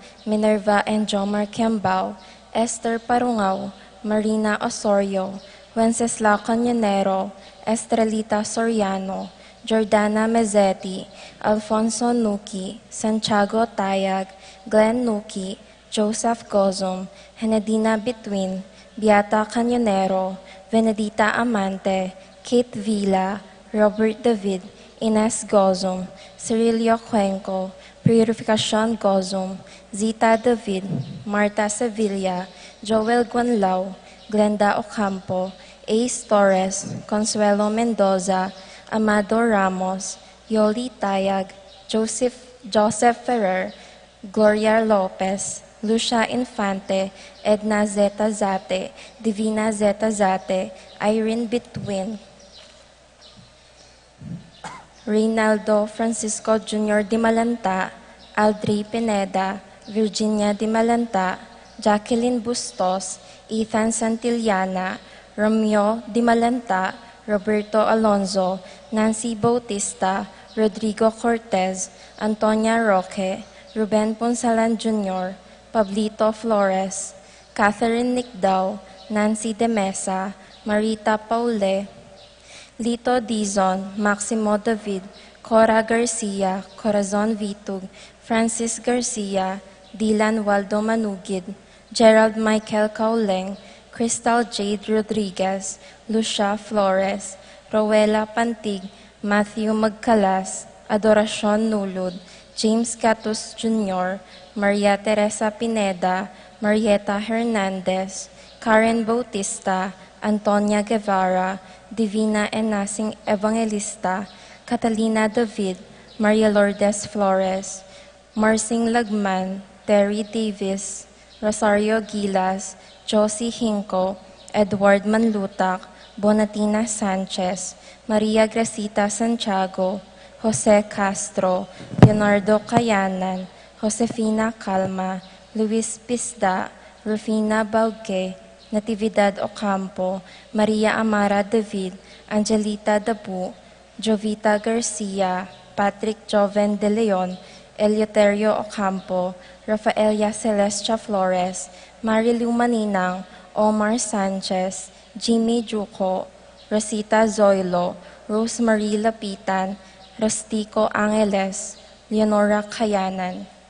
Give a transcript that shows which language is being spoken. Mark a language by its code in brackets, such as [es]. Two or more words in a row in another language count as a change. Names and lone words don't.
[en] Minerva and Jomar Kembao, Esther Parungaw, Marina Osorio, Wenceslao Cañonero, Estrelita Soriano, Jordana Mezzetti, Alfonso Nuki, Santiago Tayag, Glenn Nuki, Joseph Gozum, Henedina Between, Beata Cañonero, Venedita Amante, Kate Villa, Robert David, Ines Gozum, Cirilio Cuenco, Purificacion Gozum, Zita David, Marta Sevilla, Joel Guanlao, Glenda Ocampo, Ace Torres, Consuelo Mendoza, Amado Ramos, Yoli Tayag, Joseph Ferrer, Gloria Lopez, Lucia Infante, Edna Zeta Zate, Divina Zeta Zate, Irene Between, Reynaldo Francisco Jr. Di Malanta, Aldrey Pineda, Virginia Di Malanta, Jacqueline Bustos, Ethan Santillana, Romeo Di Malanta, Roberto Alonzo, Nancy Bautista, Rodrigo Cortez, Antonia Roque, Ruben Ponsalan Jr., Pablito Flores, Catherine Nicdao, Nancy De Mesa, Marita Paule, Lito Dizon, Maximo David, Cora Garcia, Corazon Vitug, Francis Garcia, Dylan Waldo Manugid, Gerald Michael Cauleng, Crystal Jade Rodriguez, Lucia Flores, Rowela Pantig, Matthew Magcalas, Adoracion Nulud, James Catus Jr., Maria Teresa Pineda, Marieta Hernandez, Karen Bautista, Antonia Guevara, Divina Enasing Evangelista, Catalina David, Maria Lourdes Flores, Marsing Lagman, Terry Davis, Rosario Gilas, Josie Hinco, Edward Manlutak, Bonatina Sanchez, Maria Gracita Santiago, Jose Castro, Leonardo Cayanan, Josefina Calma, Luis Pisda, Rufina Bauque, Natividad Ocampo, Maria Amara David, Angelita Dabu, Jovita Garcia, Patrick Joven De Leon, Eleuterio Ocampo, Rafaelia Celestia Flores, Marilu Maninang, Omar Sanchez, Jimmy Juco, Rosita Zoilo, Rosemary Lapitan, Rustico Angeles, Leonora Kayanan.